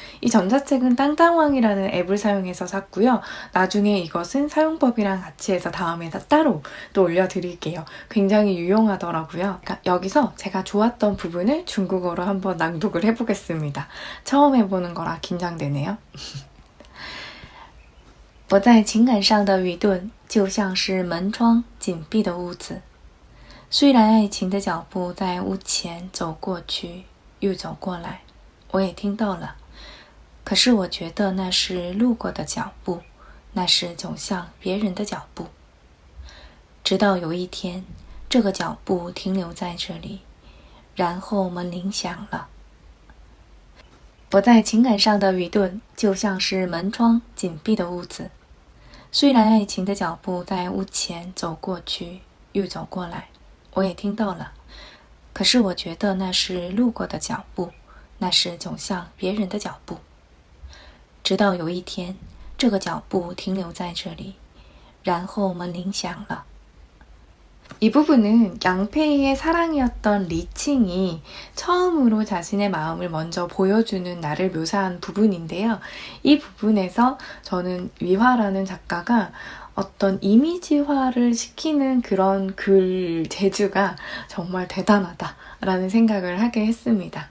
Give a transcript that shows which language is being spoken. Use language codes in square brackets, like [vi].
[ko] 이 전자책은 땅땅왕이라는 앱을 사용해서 샀고요. 나중에 이것은 사용법이랑 같이 해서 다음에 따로 또 올려드릴게요. 굉장히 유용하더라고요. 그러니까 여기서 제가 좋았던 부분을 중국어로 한번 낭독을 해보겠습니다. 처음 해보는 거라 긴장되네요. [zh] 我在情感上的愚钝就像是门窗紧闭的屋子，虽然爱情的脚步在屋前走过去又走过来，我也听到了，可是我觉得那是路过的脚步，那是走向别人的脚步。直到有一天，这个脚步停留在这里，然后门铃响了。我在情感上的愚钝就像是门窗紧闭的屋子，虽然爱情的脚步在屋前走过去又走过来，我也听到了，可是我觉得那是路过的脚步，那是走向别人的脚步。直到有一天，这个脚步停留在这里，然后门铃响了。 [ko] 이 부분은 양페이의 사랑이었던 리칭이 처음으로 자신의 마음을 먼저 보여주는 날을 묘사한 부분인데요. 이 부분에서 저는 위화라는 작가가 어떤 이미지화를 시키는 그런 글 재주가 정말 대단하다라는 생각을 하게 했습니다.